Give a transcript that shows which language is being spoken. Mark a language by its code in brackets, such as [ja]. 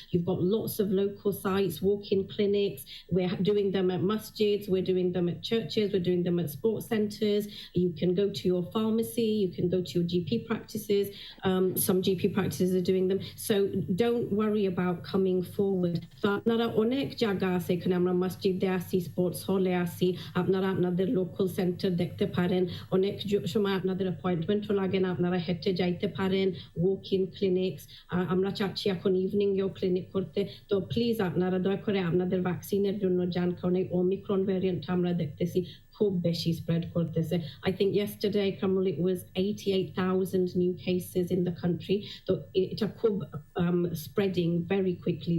[en] You've got lots of local sites, walk-in clinics. We're doing them at masjids, we're doing them at churches, we're doing them at sports centres. You can go to your pharmacy, you can go to your GP practices. Some GP practices are doing them. So don't worry about coming forward. [bn] আপনারা অনেক জায়গা আছে, এখানে আমরা মসজিদে আসি, sports হলে আসি, আপনারা আপনাদের লোকাল সেন্টার দেখতে পারেন। অনেক সময় আপনাদের অ্যাপয়েন্টমেন্টও লাগে না, আপনারা হেঁটে যাইতে পারেন, ওয়াক ইন ক্লিনিক্স। আমরা চাচ্ছি এখন ইভিনিংয়েও ক্লিনিক করতে। তো প্লিজ আপনারা দয়া করে আপনাদের ভ্যাকসিনের জন্য যান, কারণ এই ওমিক্রন ভ্যারিয়েন্টটা আমরা দেখতেছি খুব বেশি স্প্রেড করতেছে। [en] I think yesterday, Qamarul, it was 88,000 new cases in the country. So [bn] এটা খুব [en] spreading very quickly.